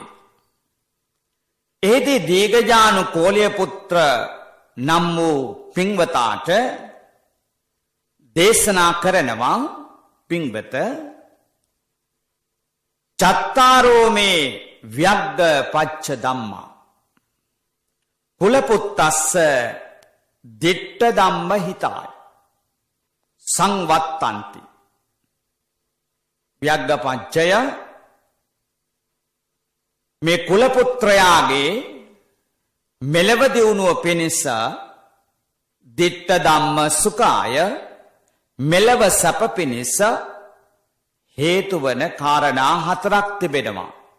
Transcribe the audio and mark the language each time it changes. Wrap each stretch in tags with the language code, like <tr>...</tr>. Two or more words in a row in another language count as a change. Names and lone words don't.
<si>එහිදී දීඝජානු කෝලිය පුත්‍ර නම් වූ පින්වතාට දේශනා කරනවා පින්වත</si> <pi>චත්තාරෝ මේ ව්‍යග්ගපච්ච ධම්මා කුලපුත්තස්ස දිට්ඨ ධම්ම හිතාය සංවත්තන්ති.</pi> <si>ව්‍යග්ගපච්චය මේ කුලපුත්‍රයාගේ මෙලව දියුණුව පිණිස</si> <pi>දිට්ඨ ධම්ම සුඛාය</pi> <si>මෙලව සැප පිණිස හේතු වන කාරණා 4ක් තිබෙනවා.</si>